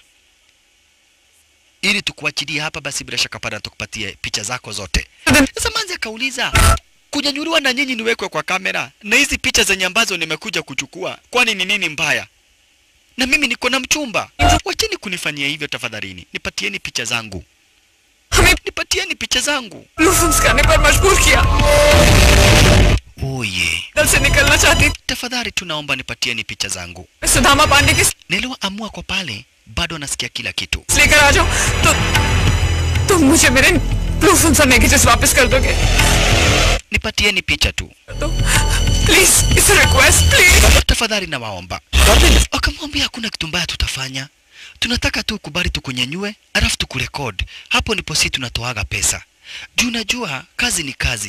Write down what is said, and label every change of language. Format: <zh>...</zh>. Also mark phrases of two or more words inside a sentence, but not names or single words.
<sw>Ili tukuachilie hapa basi bila shaka pada tukupatie picha zako zote. Sasa Manzi akauliza, kunyanyuliwa na nyinyi niwekwe kwa kamera na hizi picha zenye ambazo nimekuja kuchukua, kwani ni nini mbaya? Na mimi niko na mchumba. Wacheni kunifanyia hivyo tafadhalini. Nipatieni picha zangu. Nipatieni picha zangu.</sw> <hi>लूफन्स करने पर मजबूर किया। Oye, दल से निकलना चाहती।</hi> <sw>tafadhali tunaomba nipatieni picha zangu.</sw> <hi>सुदामा पांडे की</hi> <sw>Nelewa amua kwa pale, bado anasikia kila kitu.</sw> <hi>लेकर आ जाओ तो तुम मुझे मेरे लूफन्स और नेगेटिव्स वापस कर दोगे?</hi> <sw>Nipatieni picha tu.</sw> <en>तो please it's a request please.</en> <sw>Tafadhali na waomba. Akamwambia hakuna kitu mbaya tutafanya. Tunataka tu kubali tukunyanyue, alafu tukurekodi. Hapo ndipo sisi tunatoaga pesa. Juu unajua kazi ni kazi.</sw>